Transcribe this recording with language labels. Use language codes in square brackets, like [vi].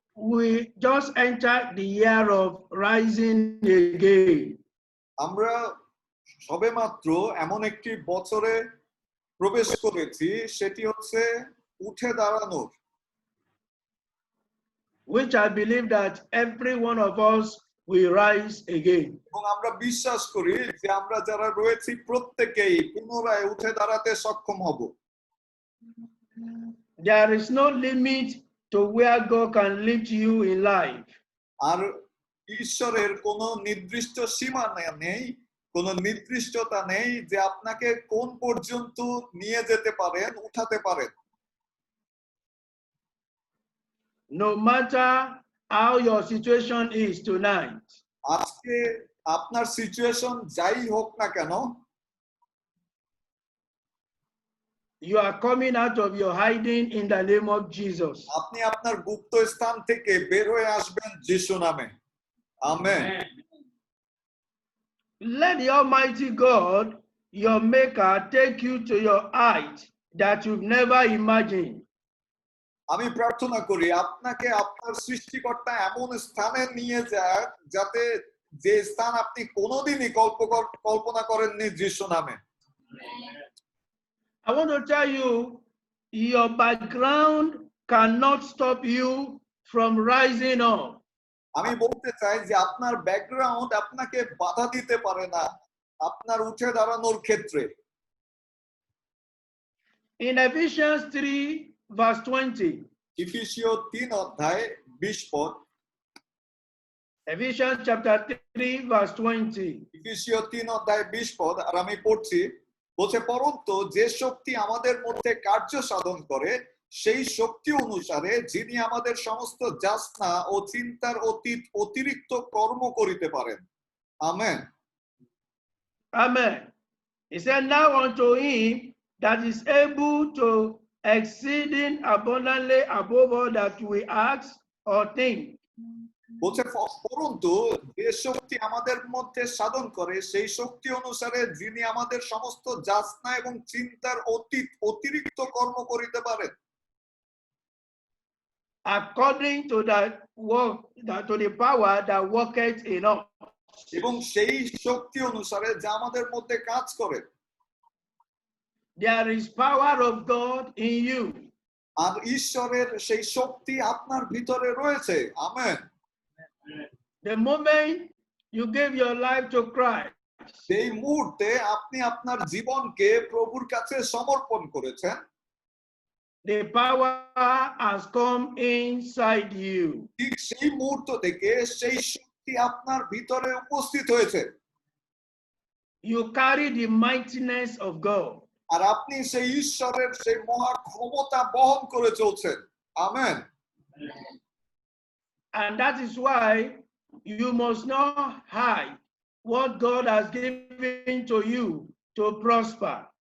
[en] We just entered the year of rising again. [bn] আমরা সবেমাত্র এমন একটি বছরে প্রবেশ করেছি, সেটি হচ্ছে উঠে দাঁড়ানোর, [en] which I believe that every one of us will rise again. [bn] এবং আমরা বিশ্বাস করি যে আমরা যারা রয়েছি প্রত্যেকেই পুনরায় উঠে দাঁড়াতে সক্ষম হব। [en] There is no limit to where God can lift you in life. [bn] আর ঈশ্বরের কোনো নির্দিষ্ট সীমা নেই, কোনো নির্দিষ্টতা নেই যে আপনাকে কোন পর্যন্ত নিয়ে যেতে পারেন, উঠাতে পারেন। [en] No matter how your situation is tonight, [bn] আজকে আপনার সিচুয়েশন যাই হোক না কেন, [en] you are coming out of your hiding in the name of Jesus. [bn] আপনি আপনার গুপ্ত স্থান থেকে বের হয়ে আসবেন যিশু নামে। Amen. [en] Let the Almighty God, your Maker, take you to your height that you've never imagined. [bn] আমি প্রার্থনা করি আপনাকে আপনার সৃষ্টিকর্তা এমন স্থানে নিয়ে যায় যাতে যে স্থান আপনি কোনোদিনই কল্পনা করেননি যিশু নামে। [en] I want to tell you, your background cannot stop you from rising up. [bn] আমি বলতে চাই যে আপনার ব্যাকগ্রাউন্ড আপনাকে বাধা দিতে পারে না আপনার উঠে দাঁড়ানোর ক্ষেত্রে। [en] In Ephesians 3 verse 20, [bn] ইফিসীয় 3 অধ্যায় 20 পদ, [en] Ephesians chapter 3 verse 20. [bn] ইফিসীয় 3 অধ্যায় 20 পদ, আর আমি পড়ছি, বলছে পরন্তু যে শক্তি আমাদের মধ্যে কার্য সাধন করে সেই শক্তি অনুসারে যিনি আমাদের সমস্ত যাচনা ও চিন্তার অতিরিক্ত কর্ম করিতে পারেন। Amen. [en] Amen. He said, now unto him that is able to exceeding abundantly above all that we ask or think. [bn] বলছে পরন্তু যে শক্তি আমাদের মধ্যে সাধন করে সেই শক্তি অনুসারে যিনি আমাদের সমস্ত যাচনা এবং চিন্তার অতিরিক্ত কর্ম করিতে পারেন। [en] According to that work, to the power that worketh in us. [bn] এবং সেই শক্তি অনুসারে যা আমাদের মধ্যে কাজ করে। [en] There is power of God in you. [bn] আর ঈশ্বরের সেই শক্তি আপনার ভিতরে রয়েছে। Amen. [en] The moment you give your life to Christ, [bn] সেই মুহূর্তে আপনি আপনার জীবনকে প্রভুর কাছে সমর্পণ করেছেন, [en] the power has come inside you. [bn] ঠিক সেই মুহূর্ত থেকে সেই শক্তি আপনার ভিতরে উপস্থিত হয়েছে। [en] You carry the mightiness of God. [bn] আর আপনি সেই ঈশ্বরের সেই মহা ক্ষমতা বহন করে চলছেন। Amen. [en] And that is why you must not hide what God has given to you to prosper.